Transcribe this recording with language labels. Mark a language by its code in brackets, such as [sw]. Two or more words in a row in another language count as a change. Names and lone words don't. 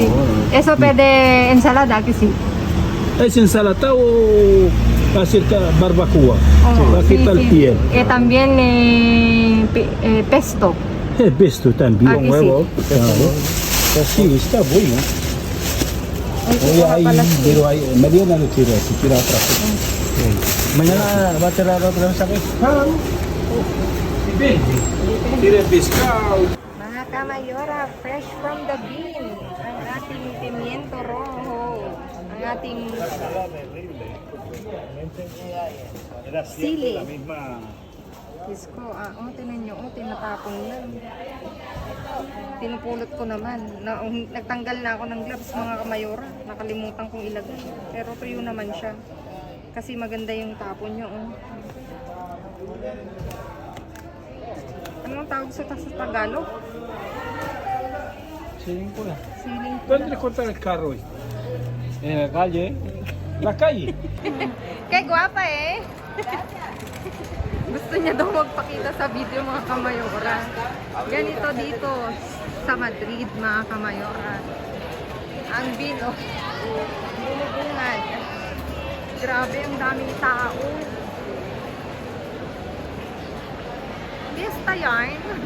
[es] Eso pwede ensalada, aquí sí. ¿Es ensalada o acerca barbacoa? Oh, Va a quitar el piel. También pesto. Es besto también. Aquí sí. Claro. Sí, está bueno. Ay, Hoy [tl] kukuha [es] hay, [tl] pala siya. [es] pero hay, Mariana no tira, si tira otra cosa. Mañana va a tirar otra vez aquí. Claro. Si vende. Tira pescado. [tl] Mga kamayora, [en] fresh from the bean. [tl] Ang ating pimiento rojo. Ang ating sili. Diyos ko, tinan nyo, tinatapon lang. Pinupulot ko naman. Nagtanggal na ako ng gloves, mga kamayora. Nakalimutan kong ilagay. Pero tuyo naman siya. Kasi maganda yung tapon nyo. Anong tawag sa Tagalog? Siling pula. Siling. [es] ¿Dónde le cortan el carro hoy? En la calle. La calle. [ceb] Kay guwapa eh. [tl] Gusto niya daw magpakita sa video, mga kamayora. Ganito dito sa Madrid, mga kamayora. Ang vino. Bumubungad. Grabe, ang daming tao. Fiesta yarn.